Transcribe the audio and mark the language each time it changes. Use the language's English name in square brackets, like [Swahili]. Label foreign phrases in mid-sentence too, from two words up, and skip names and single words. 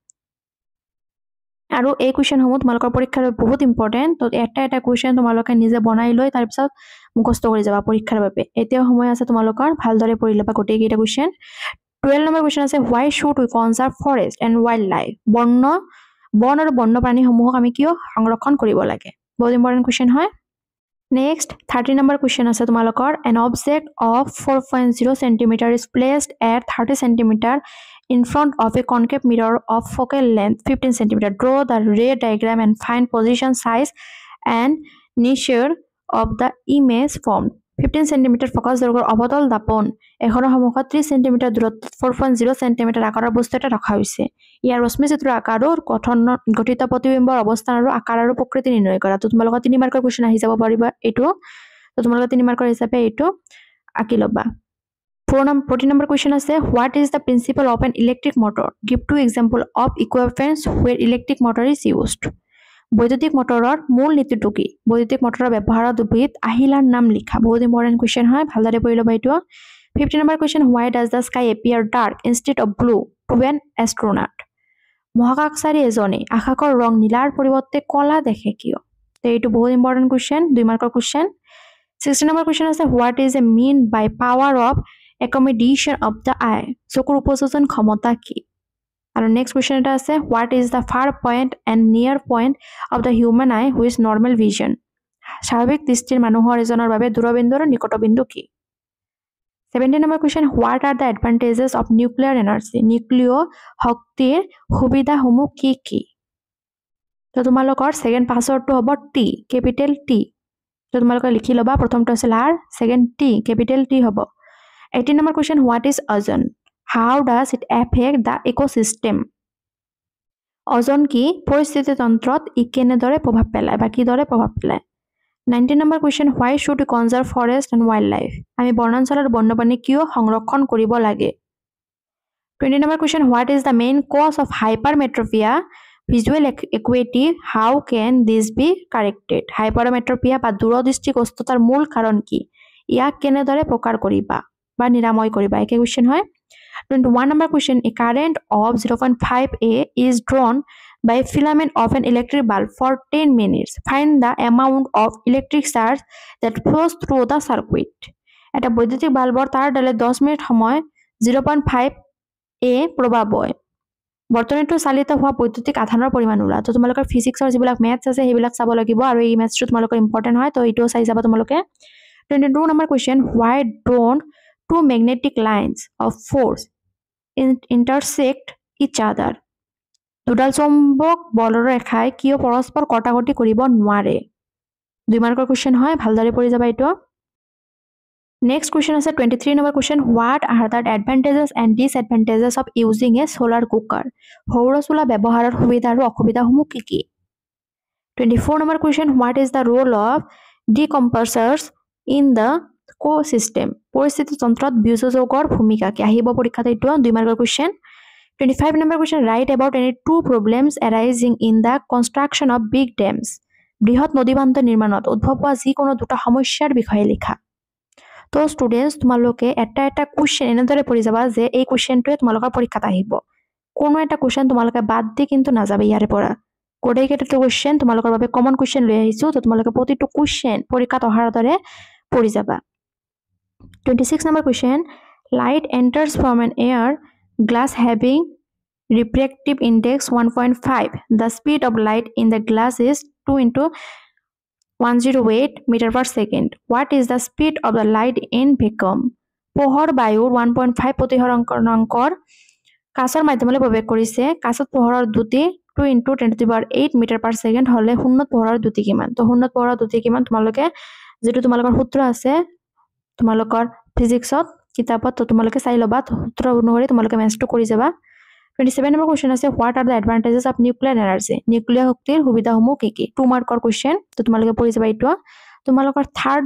[Assamese] আৰু এই কোৱেশ্চনসমূহ তোমালোকৰ পৰীক্ষাৰ বহুত ইম্পৰ্টেন্ট তো এটা কোৱেশ্চন তোমালোকে নিজে বনাই লৈ তাৰ পিছত মুখস্থ কৰি যাবা পৰীক্ষাৰ বাবে এতিয়া সময় আছে তোমালোকৰ ভালদৰে পঢ়ি লবা গোটেইকেইটা কোৱেশ্চন 12 নম্বৰ কোৱেশ্চন আছে [English] why should we conserve forest and wildlife [Assamese] বন আৰু বন্যপ্ৰাণীসমূহক আমি কিয় সংৰক্ষণ কৰিব লাগে বহুত [English] important question [Assamese] হয় [English] Next, 30 number question [Assamese] আছে তোমালোকৰ [English] an object of 4.0 cm is placed at 30 cm in front of a concave mirror of focal length 15 cm. Draw the ray diagram and find position, size and nature of the image formed. [Assamese] 15 cm focus দৈৰ্ঘ্যৰ অবতল দাপন এখনৰ সন্মুখত 30 cm দূৰত্বত 4.0 cm আকাৰৰ বস্তু এটা ৰখা হৈছে ইয়াৰ ৰশ্মি চিত্ৰ আকাৰৰ গঠিত প্ৰতিবিম্বৰ অৱস্থান আৰু আকাৰ আৰু প্ৰকৃতি নিৰ্ণয় কৰা তো তোমালোকৰ 3 মাৰ্কৰ কোৱেশ্চন আহি যাব পাৰিবা এটো তো তোমালোকৰ 3 মাৰ্কৰ হিচাপে এটো আকি লবা [English] 14 number question [Assamese] আছে [English] what is the principle of an electric motor give two example of equipments where electric motor is used [Assamese] বৈদ্যুতিক মটৰৰ মূল নীতিটো কি বৈদ্যুতিক মটৰৰ ব্যৱহাৰৰ দুবিধ আহিলাৰ নাম লিখা বহুত [English] important question [Assamese] হয় ভালদৰে পঢ়ি লবা এটো [English] 15 number question why does the sky appear dark instead of blue to an astronaut [Assamese] মহাকাশচাৰী এজনে আকাশৰ ৰং নীলাৰ পৰিৱৰ্তে কলা দেখে কিয় তো এটো বহুত [English] important question [Assamese] 2 মাৰ্কৰ কোৱেশ্চন [English] 16 number question [Assamese] আছে [English] what is a mean by power of accommodation of the eye [Assamese] চকুৰ উপযোজন ক্ষমতা কি আৰু [English] next question [Assamese] এটা আছে [English] what is the far point and near point of the human eye with normal vision [Assamese] স্বাভাৱিক দৃষ্টিৰ মানুহৰ এজনৰ বাবে দূৰবিন্দু আৰু নিকটবিন্দু কি [English] 17 number question what are the advantages of nuclear energy [Assamese] নিউক্লিয় শক্তিৰ সুবিধাসমূহ কি তো তোমালোকৰ সেকেন্ড পাছৱৰ্ডটো হ'ব T capital T তো তোমালোকে লিখি লবা প্ৰথমটো আছিল R সেকেন্ড T capital T হ'ব [English] 18 number question what is ozone how does it affect the ecosystem [Assamese] ওজন কি পৰিস্থিতি তন্ত্ৰত ই কেনেদৰে প্ৰভাৱ পেলায় বা কি দৰে প্ৰভাৱ পেলায় [English] 19 number question why should we conserve forest and wildlife [Assamese] আমি বনাঞ্চল আৰু বন্যপ্ৰাণী কিয় সংৰক্ষণ কৰিব লাগে [English] 20 number question what is the main cause of hypermetropia visual acuity how can this be corrected hypermetropia [Assamese] বা দূৰদৃষ্টিগ্ৰস্ততাৰ মূল কাৰণ কি ইয়াক কেনেদৰে প্ৰকাৰ কৰিবা বা নিৰাময় কৰিবা একে কোৱেশ্চন হয় [English] 21 number question a current of 0.5 A is drawn by filament of an electric bulb for 10 minutes. Find the amount of electric charge that flows through the circuit. [Assamese] এটা বৈদ্যুতিক বাল্বৰ তার ডালে 10 মিনিট সময় 0.5 এ প্রবাহ বয় বৰ্তনীটো চালিত হোৱা বৈদ্যুতিক আধানৰ পৰিমাণ ওলা তো তোমালোকৰ ফিজিক্সৰ যিবিলাক ম্যাথছ আছে সেইবিলাক চাব লাগিব আৰু এই ম্যাথছটো তোমালোকৰ ইম্পৰ্টেন্ট হয় তো এইটো চাই যাবা তোমালোকে 22 নম্বৰ কোৱেশ্চন [English] why don't two magnetic lines of force intersect each other [Assamese] দুডাল চুম্বক বলৰ ৰেখাই কিয় পৰস্পৰ কটাকটি কৰিব নোৱাৰে 2 মাৰ্কৰ কোৱেশ্চন হয় ভালদৰে পঢ়ি যাবা এইটো [English] Next question is a 23 number question. What are the advantages and disadvantages of using a solar cooker? [Assamese] Hourosula ব্যবহাৰৰ সুবিধা আৰু অসুবিধাসমূহ কি কি? [English] 24 number question. What is the role of decompressors in the ecosystem? [Assamese] পৰিস্থিতি তন্ত্ৰত বিয়োজকৰ ভূমিকা কি আহিব পৰীক্ষাত এইটো 2 মাৰ্কৰ question. [English] 25 number question. Write about any two problems arising in the construction of big dams. [Assamese] বৃহৎ নদীবান্ধ নিৰ্মাণত উদ্ভৱ হোৱা যিকোনো দুটা সমস্যাৰ বিষয়ে লিখা তো স্টুডেন্টস তোমালোকে এটা কোশ্চেন এনেদৰে পঢ়ি যাবা যে এই কোশ্চেনটোৱে তোমালোকৰ পৰীক্ষাত আহিব কোনো এটা কোশ্চেন তোমালোকে বাদ দি কিন্তু না যাবে ইয়াৰে পৰা কোডে কেইটা কোশ্চেন তোমালোকৰ বাবে [English] common question [Assamese] লৈ আহিছো তো তোমালোকে প্ৰতিটো কোশ্চেন পৰীক্ষাত অহাৰ দৰে পঢ়ি যাবা [English] 26 number question light enters from an air glass having refractive index 1.5 the speed of light in the glass is 2 into 108 meter per second. What is the speed of the light in vacuum? [Assamese] পোহৰ বায়ুৰ 1.5 প্ৰতিহৰণকৰ কাঁচৰ মাধ্যমলৈ প্ৰৱেশ কৰিছে কাঁচত পোহৰৰ দ্ৰুতি 2 [English] into 10 to the power 8 meter per second [Assamese] হলে শূন্যত পোহৰৰ দ্ৰুতি কিমান তো শূন্যত পোহৰৰ দ্ৰুতি কিমান তোমালোকে যেটো তোমালোকৰ সূত্ৰ আছে তোমালোকৰ ফিজিক্সত কিতাপত তো তোমালোকে চাই লবা সূত্ৰ অনুসৰি তোমালোকে মেথছটো কৰি যাবা [English] 27 number question আছে what are the advantages of nuclear energy [Assamese] নিউক্লিয়াৰ শক্তিৰ সুবিধাসমূহ কি কি 2 মাৰ্কৰ কোশ্চেন তো তোমালোকে পঢ়ি যাবা এইটো তোমালোকৰ থাৰ্ড